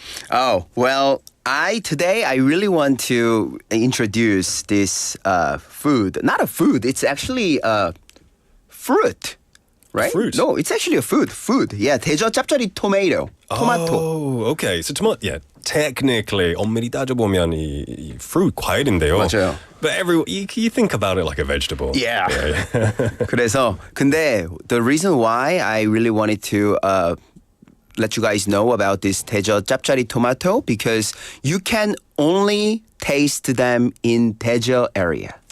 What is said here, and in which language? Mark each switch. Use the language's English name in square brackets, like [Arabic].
[English] Oh, well, today I really want to introduce this food. Not a food, it's actually fruit. Right? Fruit? No, it's actually a food. Yeah, 대저 짭짜리 tomato. Tomato. Oh, okay. So tomato, technically [Korean] 엄밀히 따져보면 이 fruit 과일인데요. 맞아요. [English] But you think about it like a vegetable. Yeah. [Korean] 그래서 근데 [English] the reason why I really wanted to let you guys know about this 대저 짭짜리 tomato because you can only taste them in 대저 area.